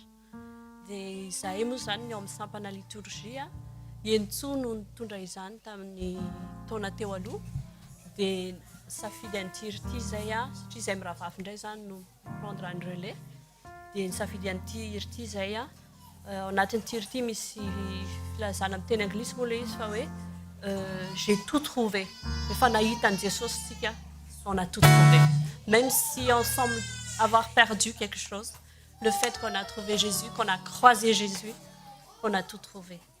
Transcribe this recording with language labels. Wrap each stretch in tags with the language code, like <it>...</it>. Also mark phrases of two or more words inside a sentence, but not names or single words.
<mg>Dia izahay moa izany ny ao amin'ny sampana liturgia, Ientsoa no nitondra izany tamin'ny taona teo aloha. Dia safidy an'ity ry ity izay satria izay miravavy indray izany no prendre ny relais. Dia nisafidy an'ity ry ity izay ao anatin'ity ry ity misy filazana amin'ny teny anglisy moa ilay izy fa hoe</mg> <fr>j'ai tout trouvé.</fr> <mg>Rehefa nahita an'i Jesosy tsika,</mg> <fr>on a tout trouvé. Même si on semble avoir perdu quelque chose, le fait qu'on a trouvé Jésus, qu'on a croisé Jésus, on a tout trouvé.</fr>